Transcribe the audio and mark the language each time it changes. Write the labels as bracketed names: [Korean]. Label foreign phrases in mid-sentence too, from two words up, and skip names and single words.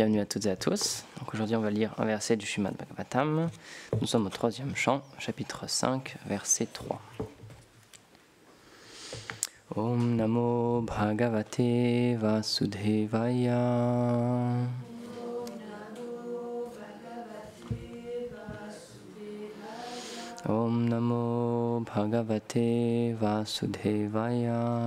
[French] Bienvenue à toutes et à tous. Donc aujourd'hui on va lire un verset du Srimad Bhagavatam. Nous sommes au 3e chant, chapitre 5, verset 3. [Sanskrit] Om Namo Bhagavate Vasudevaya. Om Namo Bhagavate Vasudevaya.